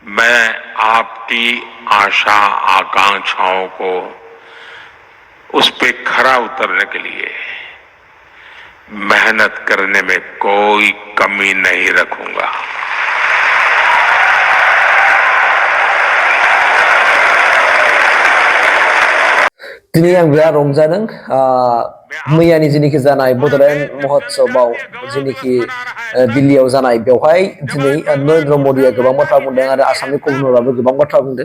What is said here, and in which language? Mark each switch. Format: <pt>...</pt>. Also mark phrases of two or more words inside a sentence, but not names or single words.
<hi>मैं आपकी आशा आकांक्षाओं को उस पे खरा उतरने के लिए मेहनत करने में कोई कमी नहीं रखूंगा।</hi> <brx>दिनै आं बिराद रंजादों मैयानि जेनोखि जानाय बड'लेण्ड महोत्सवआव जेनोखि दिल्लीयाव जानाय बेवहाय दिनै नरेन्द्र मदिया गोबां बाथ्रा बुंदों आरो आसामनि गभर्नराबो गोबां बाथ्रा बुंदों।</brx>